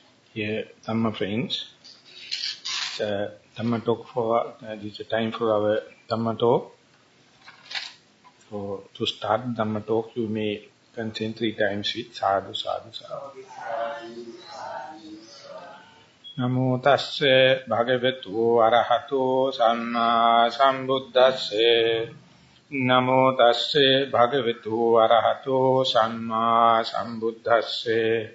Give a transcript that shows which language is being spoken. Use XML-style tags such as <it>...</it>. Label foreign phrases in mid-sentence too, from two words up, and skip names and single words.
<en>Here, Dhamma friends, it's a Dhamma talk it's a time for our Dhamma talk. So, to start Dhamma talk, you may consent 3 times with</en> <pi>sadhu, sadhu, sadhu. Namo tasse bhagavatu arahato samma sambuddhasse. Namo tasse bhagavatu arahato samma sambuddhasse.</pi>